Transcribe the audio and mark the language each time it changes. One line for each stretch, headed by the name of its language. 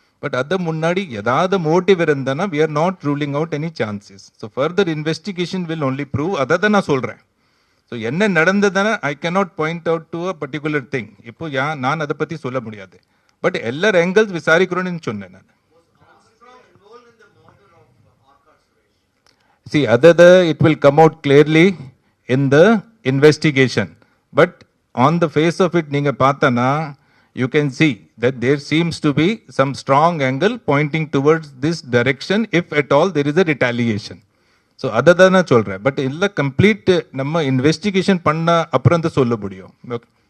English: but
Tamil: அதை முன்னாடி ஏதாவது மோட்டிவ் இருந்தானா
English: We are not ruling out any chances. So further investigation will only prove.
Tamil: அதை தான் நான் சொல்கிறேன்.
English: so
Tamil: என்ன நடந்ததுன்னா
English: I cannot point out to a particular thing.
Tamil: இப்போ நான் அதை பற்றி சொல்ல முடியாது. பட் எல்லா ஆங்கிள்ஸ் விசாரிக்கிறோன்னு சொன்னேன் நான்.
English: See, it will come out clearly in the investigation. But on the face of it,
Tamil: நீங்க பார்த்தனா
English: you can see that there seems to be some strong angle pointing towards this direction if at all there is a retaliation.
Tamil: So அதை தான் நான் சொல்கிறேன். But இல்லை complete நம்ம investigation பண்ண அப்புறம் தான் சொல்ல முடியும். ஓகே.